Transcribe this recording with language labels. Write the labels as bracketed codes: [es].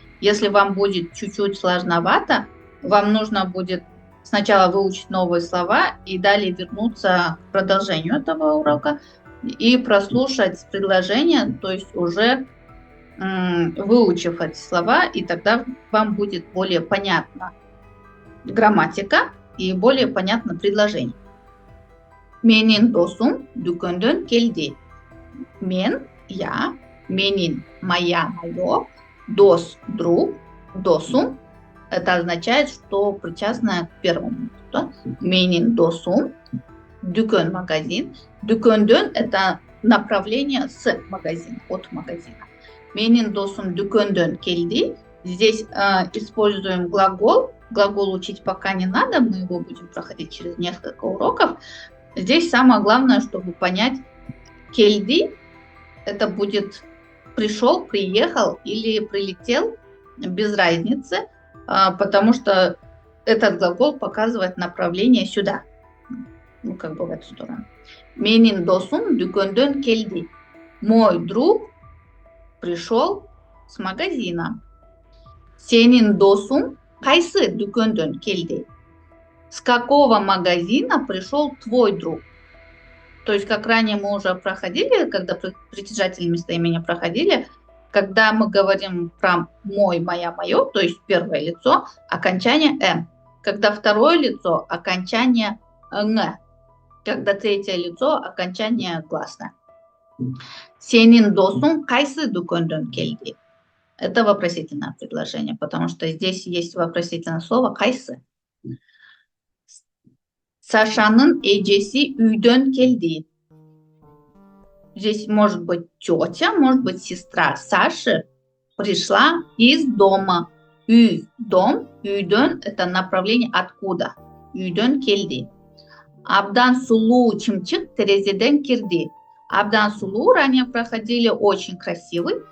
[ru] Если вам будет чуть-чуть сложновато, вам нужно будет сначала выучить новые слова и далее вернуться к продолжению этого урока и прослушать предложение, то есть уже выучив эти слова, и тогда вам будет более понятна грамматика и более понятно предложение. [ky] Менин досум дүкөндөн келди. Мен, я, менин, моя, мое, дос, друг, досум. [ru] Это означает, что причастное к первому. Да? [ky] Менин досум, дүкөн [ru] магазин. Дүкөндөн – это направление с магазина, от магазина. [ky] Менин досум дүкөндөн келди. [ru] Здесь используем глагол. Глагол учить пока не надо, мы его будем проходить через несколько уроков. Здесь самое главное, чтобы понять келди, это будет пришел, приехал или прилетел, без разницы, потому что этот глагол показывает направление сюда, как бы в эту сторону. [ky] Менин досум дүкөндөн келди. [ru] Мой друг пришел с магазина. [ky] Сенин досум кайсы дүкөндөн келди. [ru] С какого магазина пришел твой друг? То есть, как ранее мы уже проходили, когда притяжательные местоимения проходили, когда мы говорим про мой, моя, мое, то есть первое лицо, окончание «м». Когда второе лицо, окончание «н». Когда третье лицо, окончание гласное. [ky] Сенин досум кайсы дүкөндөн келди. [ru] Это вопросительное предложение, потому что здесь есть вопросительное слово кайсы. [ky] Сашанын эжеси үйдөн келди. [ru] Здесь может быть тетя, может быть сестра Саши пришла из дома. Үй, дом, үйдөн – это направление откуда. [ky] Үйдөн келди. Абдан сулуу чымчык терезеден кирди. Абдан сулуу [ru] ранее проходили очень красивый.